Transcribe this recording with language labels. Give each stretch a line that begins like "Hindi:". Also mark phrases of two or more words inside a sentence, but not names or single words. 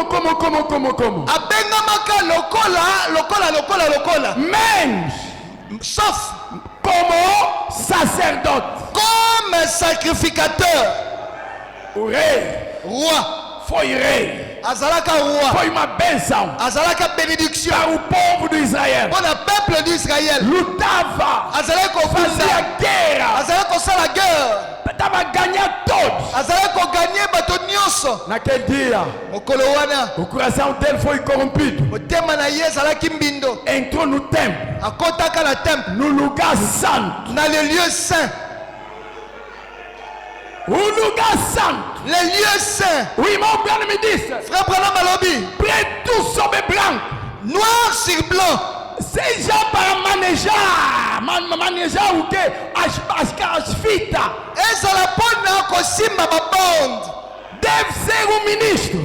Lingala: Abengamaka lokola.
Portuguese: Menos
French: Sauf
Portuguese: como sacerdote.
French: comme sacrificateur.
Portuguese: O rei
Lingala: Roi.
Portuguese: foi rei.
Lingala: azalaka roi,
Portuguese: foi uma bênção
Lingala: azalaka bénédiction
Portuguese: para o povo de Israel.
French: pour le peuple d'Israël.
Portuguese: Lutava,
Lingala: Azalaka
Portuguese: fazia
Lingala: kofanda,
Portuguese: guerra,
Lingala: azalaka kosala guerre,
Portuguese: estava ganhando todos.
Lingala: azalaka koganye bato nyonso.
Portuguese: Naquele dia,
Lingala: Mokolo wana
Portuguese: o coração dele foi corrompido.
Lingala: motema na ye ezalaki mbindo,
Portuguese: Entrou no templo,
Lingala: akotaka na temple,
Portuguese: no lugar santo.
French: na le lieu saint,
Portuguese: O lugar santo.
French: le lieu saint.
Portuguese: O irmão Branham me disse:
Lingala: Frère Branham alobi,
Portuguese: preto sobre branco.
French: noir sur blanc,
Portuguese: Seja para manejar o quê? As fitas.
Lingala: ezala mpona kosimba babonde,
Portuguese: Deve ser um ministro.